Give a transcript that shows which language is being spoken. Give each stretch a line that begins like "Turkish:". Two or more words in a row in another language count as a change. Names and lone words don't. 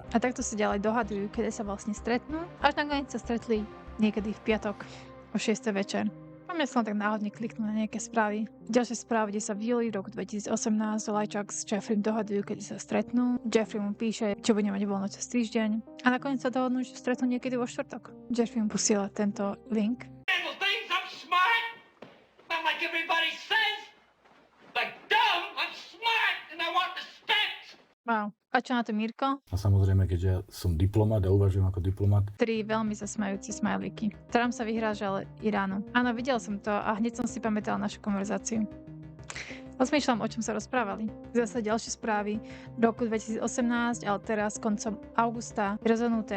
Slovak: A takto sa ďalej dohadujú, kedy sa vlastne stretnú. Až nakoniec sa stretli niekedy v piatok o 6. večer. Mám sa len tak náhodne kliknúť na nejaké správy. Ďalšie správy, kde sa v júli roku 2018 Lajčák s Jeffreym dohadujú, kedy sa stretnú. Jeffrey mu píše, čo bude mať voľno cez týždeň. A nakoniec sa dohodnú, že stretnú niekedy vo štvrtok. Jeffrey mu posiela tento link.
English: Handle things, I'm smart. Not like everybody says. Like dumb, I'm smart and I want respect.
Slovak: Wow. A čo na to Mirko? A samozrejme, keďže ja som diplomat a uvažujem ako diplomat, 3 veľmi zasmajúci smajlíky. Trump sa vyhrážal Iránu. Áno, videl som to a hneď som si pamätal našu konverzáciu. Rozmýšľam, o čom sa rozprávali. Zase ďalšie správy. V roku 2018, ale teraz koncom augusta rozhodnuté.